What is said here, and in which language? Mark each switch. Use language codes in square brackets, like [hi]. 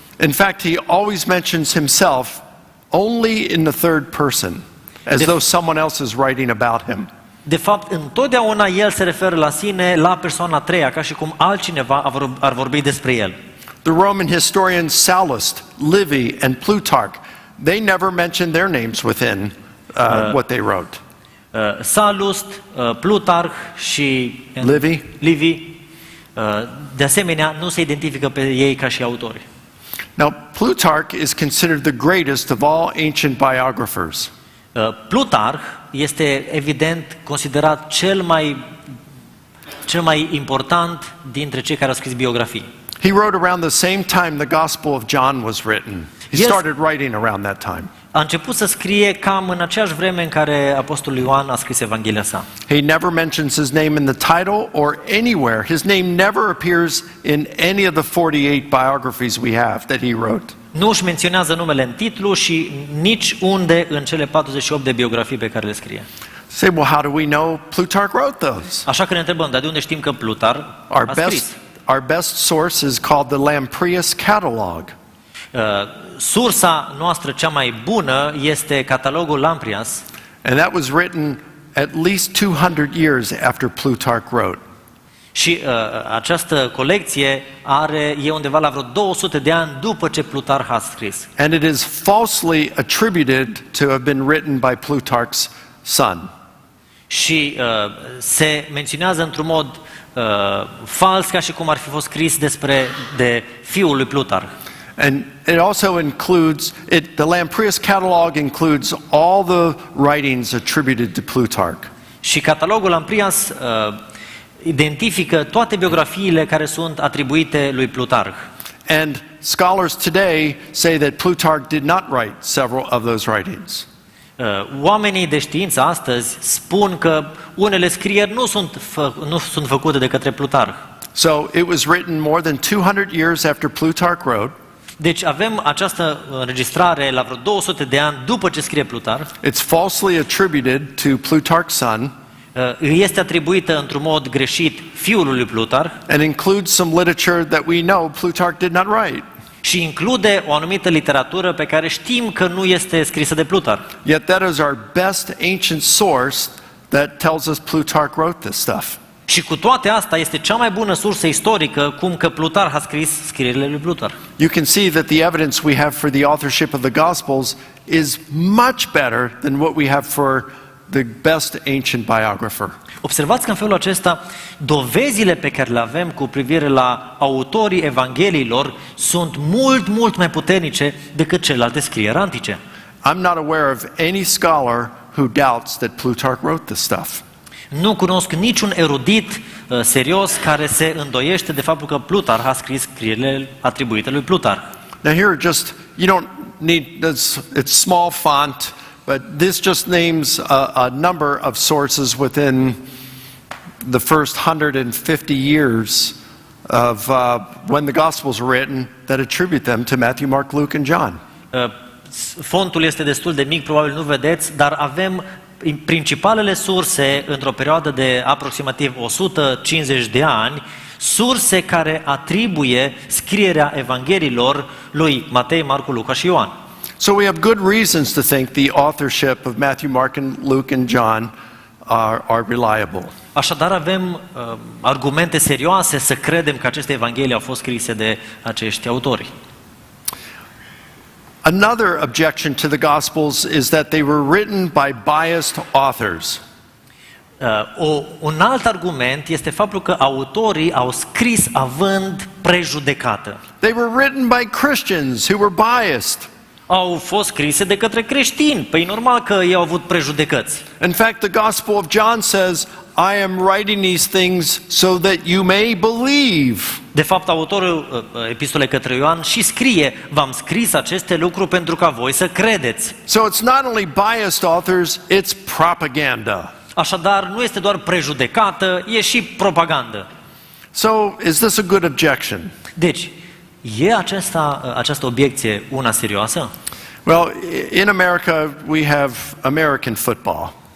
[en] In fact, he always mentions himself only in the third person, as though someone else is writing about him. [ro] De fapt, întotdeauna el se referă la sine, la persoana a treia, ca și cum altcineva ar vorbi despre el. [en] The Roman historians Sallust, Livy, and Plutarch, they never mention their names within what they wrote. [ro] Sallust, Plutarch și Livy. De asemenea, nu se identifică pe ei ca și autori. [en] Now, Plutarch is considered the greatest of all ancient biographers. [ro] Plutarch este evident considerat cel mai important dintre cei care au scris biografii. [en] He wrote around the same time the Gospel of John was written. He started writing around that time. [ro] A început să scrie cam în aceeași vreme în care Apostolul Ioan a scris Evanghelia sa. [en] He never mentions his name in the title or anywhere. His name never appears in any of the 48 biographies we have that he wrote. [ro] Nu își menționează numele în titlu și nici unde în cele 48 de biografii pe care le scrie. [en] Say, well, how do we know Plutarch wrote those? [ro] Așa că ne întrebăm, dar de unde știm că Plutarch a scris? [en] Our best source is called the Lamprias Catalog. [ro] Sursa noastră cea mai bună este catalogul Lamprias. [en] And that was written at least 200 years after Plutarch wrote. [ro] Și această colecție e undeva la vreo 200 de ani după ce Plutarch a scris. [en] And it is falsely attributed to have been written by Plutarch's son. [ro] Și se menționează într-un mod fals, ca și cum ar fi fost scris de fiul lui Plutarch. [en] And it also includes, the Lamprias Catalog includes all the writings attributed to Plutarch. [ro] Și catalogul Lamprias identifică toate biografiile care sunt atribuite lui Plutarch. [en] And scholars today say that Plutarch did not write several of those writings. [ro] Oamenii de știință astăzi spun că unele scrieri nu sunt făcute de către Plutarch. [en] So it was written more than 200 years after Plutarch wrote. [ro] Deci avem această înregistrare la vreo 200 de ani după ce scrie Plutarch. [en] It's falsely attributed to Plutarch's son. [ro] Este atribuită într-un mod greșit fiului lui Plutarch. [en] And includes some literature that we know Plutarch did not write. [ro] Și include o anumită literatură pe care știm că nu este scrisă de Plutarch. [en] Yet that is our best ancient source that tells us Plutarch wrote this stuff. [ro] Și cu toate astea este cea mai bună sursă istorică cum că Plutarch a scris scrierile lui Plutarch. [en] You can see that the evidence we have for the authorship of the Gospels is much better than what we have for the best ancient biographer. [ro] Observați că în felul acesta dovezile pe care le avem cu privire la autorii Evangheliilor sunt mult mai puternice decât celelalte scrieri antice. [en] I'm not aware of any scholar who doubts that Plutarch wrote this stuff. [ro] Nu cunosc niciun erudit serios care se îndoiește de faptul că Plutarch a scris scrierile atribuite lui Plutarch. [en] Now here you don't need, it's small font, but this just names a number of sources within the first 150 years of when the Gospels were written that attribute them to Matthew, Mark, Luke, and John. [ro] Fontul este destul de mic, probabil nu vedeți, dar avem principalele surse într-o perioadă de aproximativ 150 de ani, surse care atribuie scrierea Evangheliilor lui Matei, Marcu, Luca și Ioan. [en] So we have good reasons to think the authorship of Matthew, Mark, and Luke, and John are reliable. [ro] Așadar avem argumente serioase să credem că aceste evanghelii au fost scrise de acești autori. [en] Another objection to the Gospels is that they were written by biased authors. [ro] Un alt argument este faptul că autorii au scris având prejudecată. [en] They were written by Christians who were biased. [ro] Au fost scrise de către creștini. Păi normal că ei au avut prejudecăți. [en] In fact, the Gospel of John says, I am writing these things so that you may believe. [ro] De fapt, autorul epistolei către Ioan și scrie: v-am scris aceste lucruri pentru ca voi să credeți. [en] So it's not only biased authors, it's propaganda. [ro] Așadar, nu este doar prejudecată, e și propagandă. [en] So is this a good objection? [ro] Deci, e această obiecție una serioasă? [en] Well, in America we have American football.